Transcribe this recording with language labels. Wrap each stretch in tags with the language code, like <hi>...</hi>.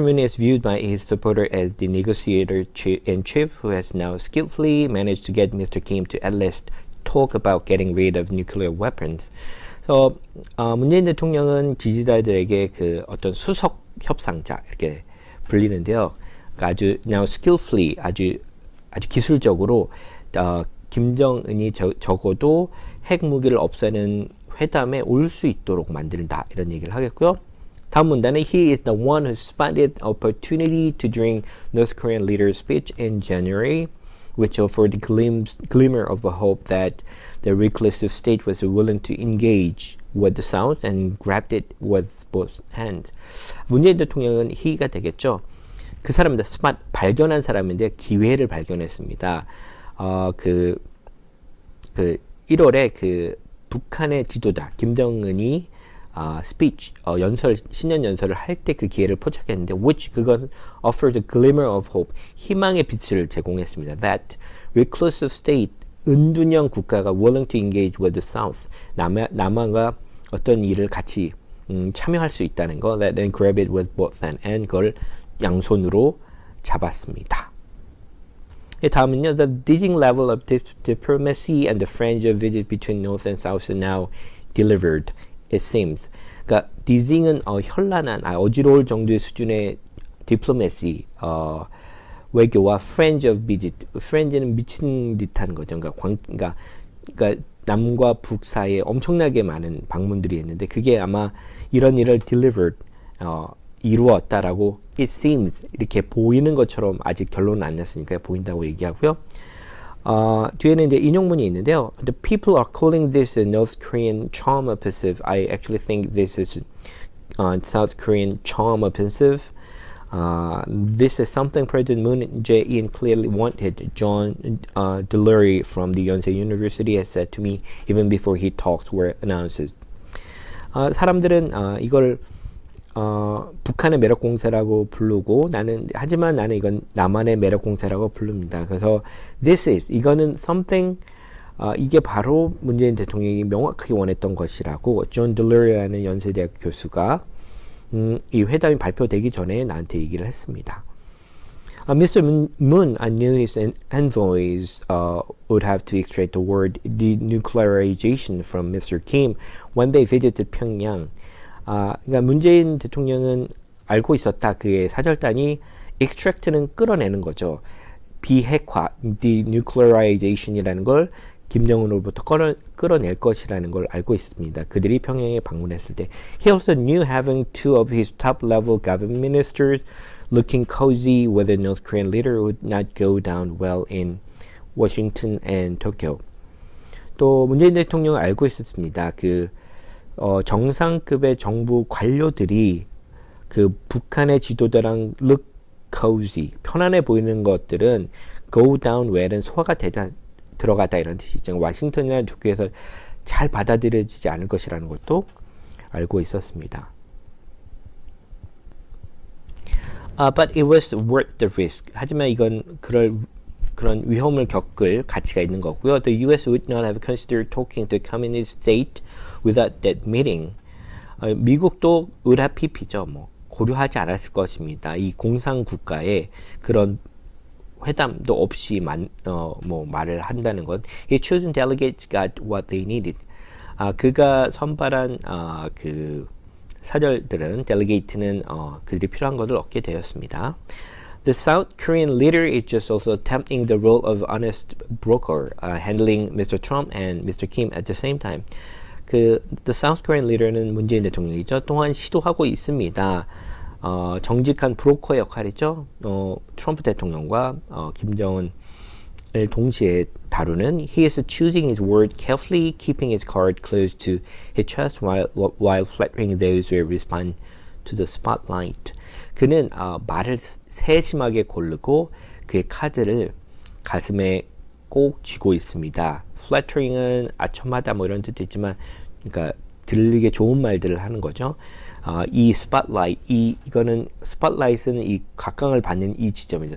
<en>Moon is viewed by his supporter as the negotiator in chief who has now skillfully managed to get Mr. Kim to at least talk about getting rid of nuclear weapons.</en> <ko>그래서 문재인 대통령은 지지자들에게 그 어떤 수석 협상자 이렇게 불리는데요. 그러니까 아주</ko> <en>now skillfully</en> <ko>아주 기술적으로 김정은이 적어도 핵 무기를 없애는 회담에 올 수 있도록 만든다 이런 얘기를 하겠고요. 다음 문단은</ko> <en>he is the one who spotted opportunity to during North Korean leader's speech in January, which offered a glimmer of a hope that the reclusive state was willing to engage with the South and grabbed it with both hands.</en> <ko>문재인 대통령은 he가 되겠죠. 그 사람입니다. spot 발견한 사람인데 기회를 발견했습니다. 그 1월에 그 북한의 지도자 김정은이 speech 신년 연설을 할 때 그 기회를 포착했는데 which 그건</ko> <en>offered a glimmer of hope</en> <ko>희망의 빛을 제공했습니다.</ko> <en>That reclusive state</en> <ko>은둔형 국가가</ko> <en>willing to engage with the South</en> <ko>남한과 어떤 일을 같이 참여할 수 있다는 거</ko> <en>that and grab it with both hands and</en> <ko>그걸 양손으로 잡았습니다. 다음은요.</ko> <en>The dizzying level of diplomacy and the friendship visit between North and South is now delivered. It seems.</en> <ko>그러니까 dizzying은 현란한, 어지러울 정도의 수준의 diplomacy, 외교와</ko> <en>friendship visit.</en> <ko>friend는 미친 듯한 거죠. 그러니까 남과 북 사이에 엄청나게 많은 방문들이 있는데 그게 아마 이런 일을 delivered, 이루었다라고</ko> <en>it seems</en> <ko>이렇게 보이는 것처럼 아직 결론은 안 났으니까 보인다고 얘기하고요. 뒤에는 이제 인용문이 있는데요.</ko> <en>The people are calling this a North Korean charm offensive. I actually think this is South Korean charm offensive. This is something President Moon Jae-in clearly wanted. John Delury from the Yonsei University has said to me even before his talks were announced.</en> <ko>사람들은 이걸 북한의 매력 공세라고 부르고 하지만 나는 이건 남한의 매력 공세라고 부릅니다. 그래서 이거는 something 이게 바로 문재인 대통령이 명확하게 원했던 것이라고 존 딜러리라는 연세대학 교수가 이 회담이 발표되기 전에 나한테 얘기를 했습니다.</ko> <en>Mr. Moon knew his envoys would have to extract the word denuclearization from Mr. Kim when they visited Pyongyang.</en> <ko>그러니까 문재인 대통령은 알고 있었다. 그의 사절단이 extract는 끌어내는 거죠. 비핵화, denuclearization이라는 걸 김정은으로부터 끌어낼 것이라는 걸 알고 있습니다. 그들이 평양에 방문했을 때.</ko> <en>He also knew having two of his top-level government ministers looking cozy with the North Korean leader would not go down well in Washington and Tokyo.</en> <ko>또 문재인 대통령은 알고 있었습니다. 정상급의 정부 관료들이 그 북한의 지도자랑</ko> <en>look cozy,</en> <ko>편안해 보이는 것들은</ko> <en>go down well</en> <ko>은 소화가 들어가다 이런 뜻이죠. 워싱턴이나 도쿄에서 잘 받아들여지지 않을 것이라는 것도 알고 있었습니다.</ko> <en>But it was worth the risk.</en> <ko>하지만 이건 그런 위험을 겪을 가치가 있는 거고요.</ko> <en>The U.S. would not have considered talking to the communist state without that meeting.</en> <ko>미국도 의라피피죠. 고려하지 않았을 것입니다. 이 공산 국가에 그런 회담도 없이 말을 한다는 것.</ko> <en>His chosen delegates got what they needed.</en> <ko>그가 선발한 그 사절들은 delegate는 그들이 필요한 것을 얻게 되었습니다.</ko> <en>The South Korean leader is just also attempting the role of honest broker, handling Mr. Trump and Mr. Kim at the same time. The South Korean leader</en> <ko>는 문재인 대통령이죠. 또한 시도하고 있습니다. 정직한 브로커 역할이죠. 트럼프 대통령과 김정은을 동시에 다루는.</ko> <en>He is choosing his word carefully, keeping his card close to his chest while flattering those who respond to the spotlight.</en> <ko>그는 말을 세심하게 고르고 그의 카드를 가슴에 꼭 쥐고 있습니다. flattering은 아첨하다 뭐 이런 뜻도 있지만, 그러니까 들리게 좋은 말들을 하는 거죠. 이 spotlight, 이거는 spotlight은 이 각광을 받는 이 지점이죠.</ko>